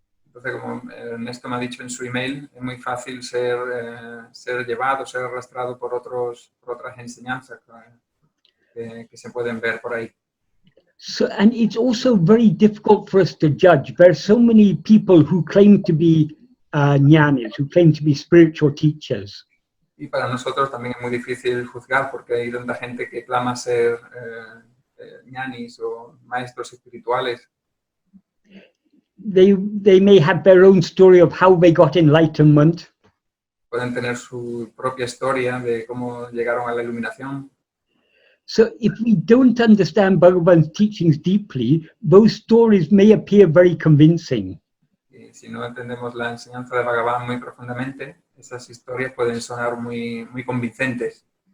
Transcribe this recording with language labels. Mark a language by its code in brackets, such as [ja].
[es] Entonces, como Ernesto me ha dicho en su email, es muy fácil ser llevado, ser arrastrado por otras enseñanzas que se pueden ver por ahí. [en] So, and it's also very difficult for us to judge. There are so many people who claim to be jnanis, who claim to be spiritual teachers. [es] Y para nosotros también es muy difícil juzgar porque hay tanta gente que clama ser jnanis o maestros espirituales. [en] They may have their own story of how they got enlightenment. [es] Pueden tener su propia historia de cómo llegaron a la iluminación. [en] So if we don't understand Bhagavan's teachings deeply, those stories may appear very convincing. [es] Y si no entendemos la enseñanza de Bhagavan muy profundamente, esas historias pueden sonar muy convincentes.